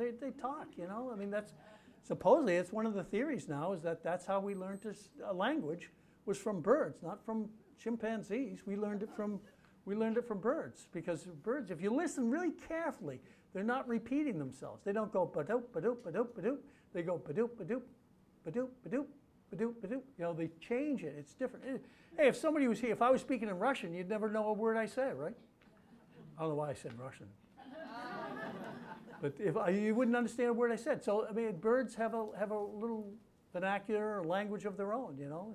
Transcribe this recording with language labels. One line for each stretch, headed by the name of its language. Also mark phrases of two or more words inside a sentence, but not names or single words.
English: They talk, I mean, supposedly it's one of the theories now is that's how we learned a language was from birds, not from chimpanzees. We learned it from birds because birds, if you listen really carefully, they're not repeating themselves. They don't go ba-doop, ba-doop, ba-doop, ba-doop. They go ba-doop, ba-doop, ba-doop, ba-doop, ba-doop, ba-doop. You know, they change it. It's different. Hey, if somebody was here, if I was speaking in Russian, you'd never know a word I said, right? I don't know why I said Russian. But you wouldn't understand a word I said. So, I mean, birds have a little vernacular or language of their own, you know.